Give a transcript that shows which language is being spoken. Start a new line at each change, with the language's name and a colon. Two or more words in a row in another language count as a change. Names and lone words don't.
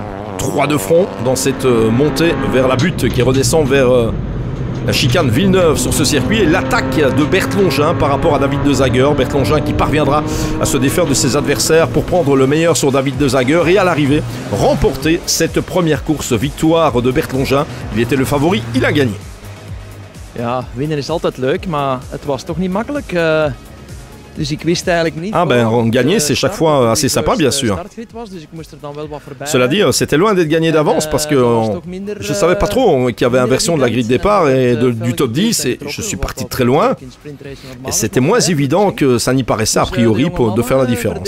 French: 3 de front dans cette montée vers la butte qui redescend vers la chicane Villeneuve sur ce circuit, et l'attaque de Bert Longin par rapport à David De Zager. Bert Longin qui parviendra à se défaire de ses adversaires pour prendre le meilleur sur David De Zager et à l'arrivée remporter cette première course. Victoire de Bert Longin, il était le favori, il a gagné.
Dutch: Ja, winnen is altijd leuk, maar het was toch niet makkelijk.
French: Ah ben, gagner c'est chaque fois assez sympa bien sûr. Cela dit, c'était loin d'être gagné d'avance parce que je ne savais pas trop qu'il y avait inversion de la grille de départ et du top 10 et je suis parti très loin. Et c'était moins évident que ça n'y paraissait a priori de faire la différence.